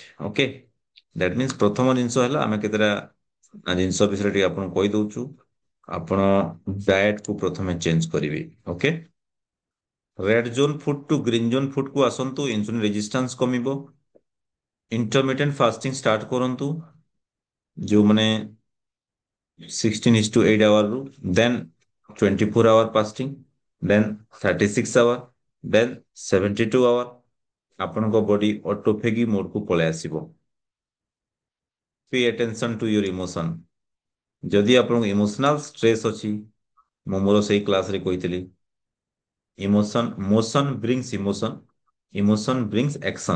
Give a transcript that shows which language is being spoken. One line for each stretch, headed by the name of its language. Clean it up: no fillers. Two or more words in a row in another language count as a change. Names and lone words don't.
English: okay, that means
Odia: ପ୍ରଥମ ଜିନିଷ ହେଲା ଆମେ କେତେଟା ଜିନିଷ ବିଷୟରେ ଟିକେ ଆପଣଙ୍କୁ କହିଦଉଛୁ। ଆପଣ ଡାଏଟ କୁ ପ୍ରଥମେ ଚେଞ୍ଜ କରିବେ। ଓକେ,
English: red zone food to green zone food
Odia: କୁ ଆସନ୍ତୁ,
English: insulin resistance
Odia: କମିବ।
English: intermittent fasting
Odia: ଷ୍ଟାର୍ଟ କରନ୍ତୁ, ଯୋଉମାନେ
English: 16:8 hour, then 24 hour fasting, then 36 hour, then 72 hour,
Odia: ଆପଣଙ୍କ ବଡି ଅଟୋଫେଗି ମୋଡକୁ ପଳେଇ ଆସିବ।
English: pay attention to your emotion.
Odia: ଯଦି ଆପଣଙ୍କୁ
English: emotional stress
Odia: ଅଛି, ମୁଁ ମୋର ସେଇ କ୍ଲାସରେ କହିଥିଲି,
English: motion brings emotion brings action.